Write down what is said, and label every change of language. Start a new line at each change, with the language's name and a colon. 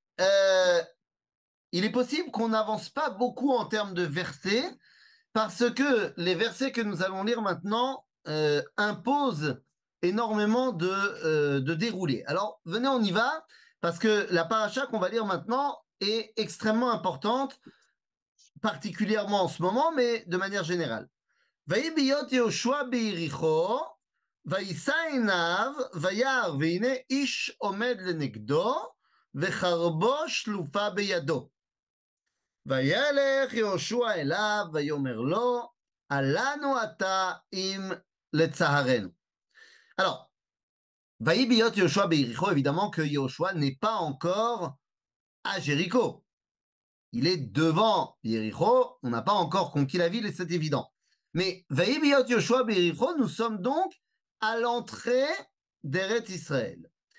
French: Euh, il est possible qu'on n'avance pas beaucoup en termes de versets parce que les versets que nous allons lire maintenant imposent énormément de déroulés. Alors venez, on y va parce que la paracha qu'on va lire maintenant est extrêmement importante, particulièrement en ce moment, mais de manière générale.
Hebrew: ויהי בהיות יהושע ביריחו, ויישא עיניו, וירא, והנה איש עומד לנגדו, וחרבו שלופה בידו. וילך יהושע אליו, ויאמר לו, אל לנו אתה אם לצערנו.
French: Alors,
Hebrew: ויהי בהיות יהושע ביריחו,
French: évidemment que Yeshua n'est pas encore à Jéricho. Il est devant Jéricho, on n'a pas encore conquis la ville et c'est évident. Mais Vaïbiot Yoshua Béricho, nous sommes donc à l'entrée d'Eret Israël.